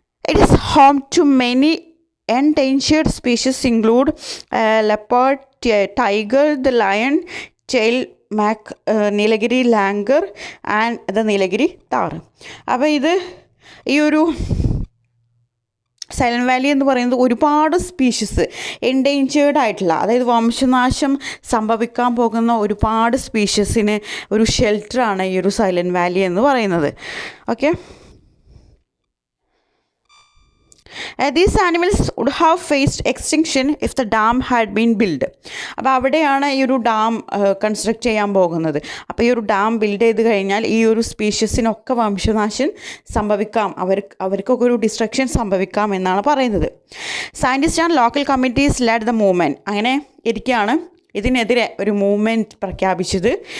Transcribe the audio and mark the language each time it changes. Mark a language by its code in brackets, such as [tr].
[en] It is home to many endangered species include leopard, tiger, the lion, tail mac, Nilgiri langur and the Nilgiri tahr. [ml] അപ്പോൾ ഇത് ഈ ഒരു silent Valley എന്ന് പറയുന്നത് ഒരുപാട് സ്പീഷീസ്, എൻഡേഞ്ചേർഡ് ആയിട്ടുള്ള, അതായത് വംശനാശം സംഭവിക്കാൻ പോകുന്ന ഒരുപാട് സ്പീഷീസിന് ഒരു ഷെൽട്ടറാണ് ഈ ഒരു സൈലൻറ്റ് വാലി എന്ന് പറയുന്നത്. [en] Okay, these animals would have faced extinction if the dam had been built. [ml] അപ്പോൾ അവിടെയാണ് ഈ ഒരു ഡാം കൺസ്ട്രക്റ്റ് ചെയ്യാൻ പോകുന്നത്. അപ്പോൾ ഈ ഒരു ഡാം ബിൽഡ് ചെയ്ത് കഴിഞ്ഞാൽ ഈ ഒരു സ്പീഷീസിനൊക്കെ വംശനാശം സംഭവിക്കാം, അവർക്കൊക്കെ ഒരു ഡിസ്ട്രക്ഷൻ സംഭവിക്കാം എന്നാണ് പറയുന്നത്. [en] Scientist and local committees led the movement. [ml] അങ്ങനെ ഇരിക്കുകയാണ് ഇതിനെതിരെ ഒരു മൂവ്മെൻറ്റ് പ്രഖ്യാപിച്ചത്.